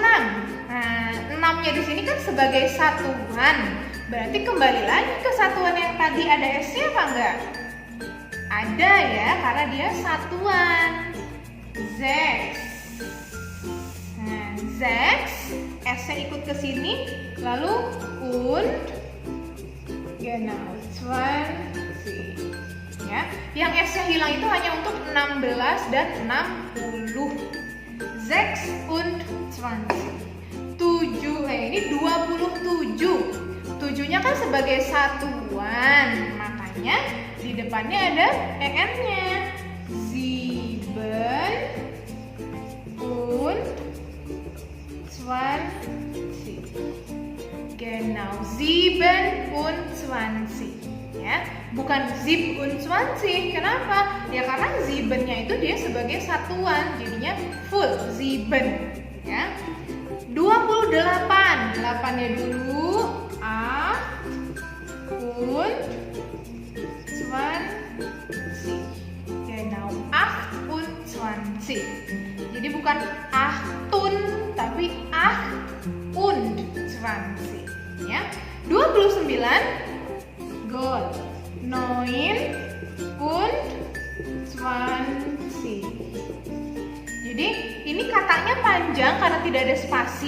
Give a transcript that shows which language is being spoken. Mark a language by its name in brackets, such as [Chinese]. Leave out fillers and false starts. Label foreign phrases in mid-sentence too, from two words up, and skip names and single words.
[Indonesian] Nah, 6-nya di sini kan sebagai satuan. Berarti kembali lagi ke satuan yang tadi ada S-nya apa enggak? Ada ya, karena dia satuan. [German] Sechs. [Indonesian] Nah, sechs, S-nya ikut ke sini, lalu [German] und genau 20. [Indonesian] Ya, yang S-nya hilang itu hanya untuk 16 dan 60. [German] Sechs und 20. 7, [Indonesian] ini 27. 7-nya kan sebagai satuan, makanya di depannya ada EN-nya. [German] 7 und 20. Genau, 27. [Indonesian] Ya, bukan 27. Kenapa? Ya karena 7-nya itu dia sebagai satuan, jadinya full 7. Ya. 28. 8-nya dulu. [German] 8 und 20. Genau, 8 und 20. [Indonesian] Jadi bukan achtun, tapi [German] 8 und 20. [Indonesian] Ya. 29. Goal. [German] 9 und 20. [Indonesian] Jadi ini katanya panjang karena tidak ada spasi.